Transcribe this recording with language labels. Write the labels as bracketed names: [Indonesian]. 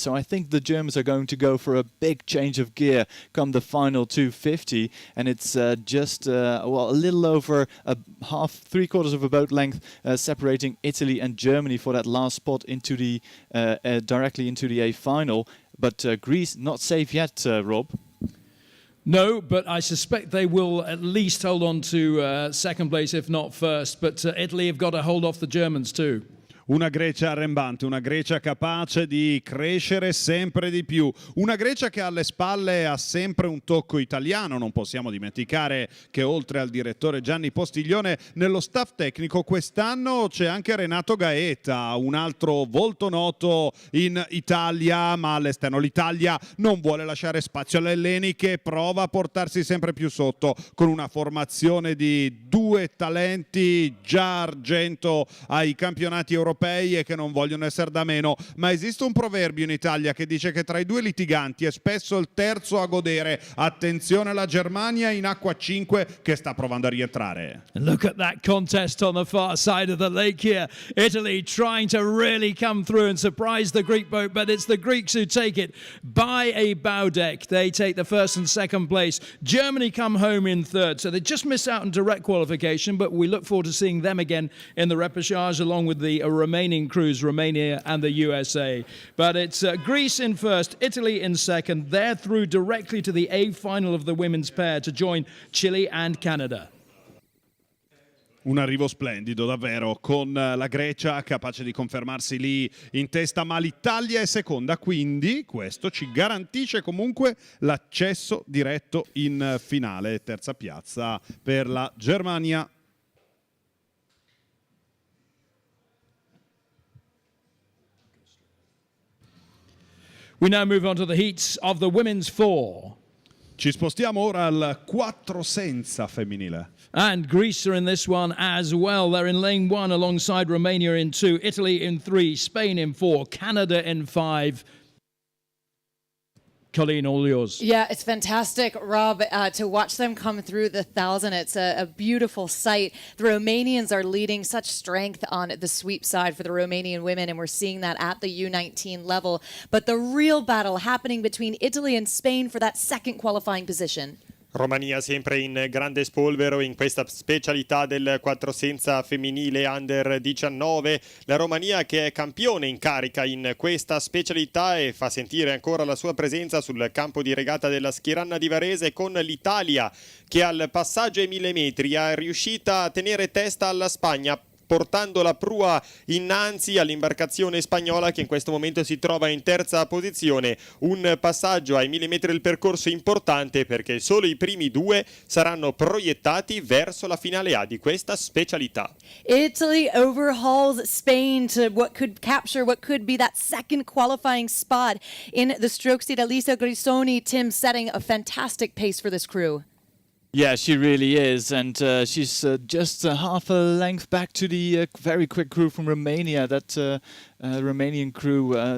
[English] So I think the Germans are going to go for a big change of gear come the final 250, and it's just a little over three-quarters of a boat length separating Italy and Germany for that last spot into the directly into the A final. But Greece not safe yet, Rob. No, but I suspect they will at least hold on to second place, if not first. But Italy have got to hold off the Germans too. [Italian] Una Grecia arrembante, una Grecia capace di crescere sempre di più, una Grecia che alle spalle ha sempre un tocco italiano. Non possiamo dimenticare che oltre al direttore Gianni Postiglione nello staff tecnico quest'anno c'è anche Renato Gaeta, un altro volto noto in Italia, ma all'esterno l'Italia non vuole lasciare spazio alle elleni, che prova a portarsi sempre più sotto con una formazione di due talenti già argento ai campionati europei e che non vogliono essere da meno. Ma esiste un proverbio in Italia che dice che tra i due litiganti è spesso il terzo a godere. Attenzione alla Germania in acqua 5 che sta provando a rientrare. [English] Look at that contest on the far side of the lake here. Italy trying to really come through and surprise the Greek boat, but it's the Greeks who take it by a bow deck. They take the first and second place. Germany come home in third, so they just missed out on direct qualification, but we look forward to seeing them again in the repechage along with the remaining crews, Romania and the USA. But it's Greece in first, Italy in second. They're through directly to the A final of the women's pair to join Chile and Canada. [Italian] Un arrivo splendido davvero, con la Grecia capace di confermarsi lì in testa, ma l'Italia è seconda, quindi questo ci garantisce comunque l'accesso diretto in finale. Terza piazza per la Germania. [English] We now move on to the heats of the women's four. [Italian] Ci spostiamo ora al 4 senza femminile. [English] And Greece are in this one as well. They're in lane 1 alongside Romania in 2, Italy in 3, Spain in 4, Canada in 5. Colleen, all yours. Yeah, it's fantastic, Rob, to watch them come through the 1,000. It's a beautiful sight. The Romanians are leading, such strength on the sweep side for the Romanian women, and we're seeing that at the U19 level. But the real battle happening between Italy and Spain for that second qualifying position. [Italian] Romania sempre in grande spolvero in questa specialità del 4 senza femminile under 19. La Romania che è campione in carica in questa specialità e fa sentire ancora la sua presenza sul campo di regata della Schieranna di Varese, con l'Italia che al passaggio ai 1000 metri è riuscita a tenere testa alla Spagna, portando la prua innanzi all'imbarcazione spagnola che in questo momento si trova in terza posizione. Un passaggio ai 1000 metri del percorso importante, perché solo i primi due saranno proiettati verso la finale A di questa specialità. [English] Italy overhauls Spain to what could be that second qualifying spot in the strokes lead. Elisa Grisoni, Tim, setting a fantastic pace for this crew. Yeah, she really is, and she's just half a length back to the very quick crew from Romania. That Romanian crew